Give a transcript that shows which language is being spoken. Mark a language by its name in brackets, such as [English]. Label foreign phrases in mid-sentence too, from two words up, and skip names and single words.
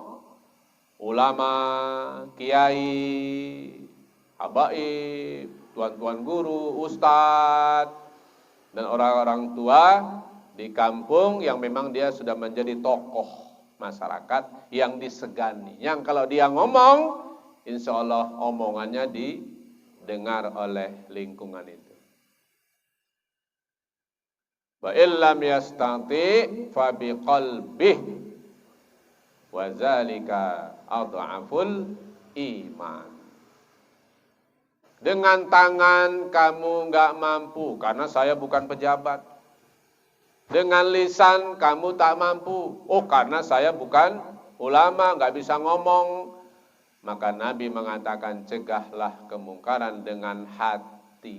[Indonesian] Ulama, kiai, habaib, tuan-tuan guru, ustadz, dan orang-orang tua di kampung yang memang dia sudah menjadi tokoh masyarakat yang disegani. Yang kalau dia ngomong, [Arabic] إن شاء الله [Indonesian] omongannya didengar oleh lingkungan itu. [Arabic] وإلم يستطع فبقلبه وذلك أضعف الإيمان. [Indonesian] Dengan tangan kamu enggak mampu karena saya bukan pejabat. Dengan lisan kamu tak mampu. Oh, karena saya bukan ulama, enggak bisa ngomong. Maka Nabi mengatakan cegahlah kemungkaran dengan hati.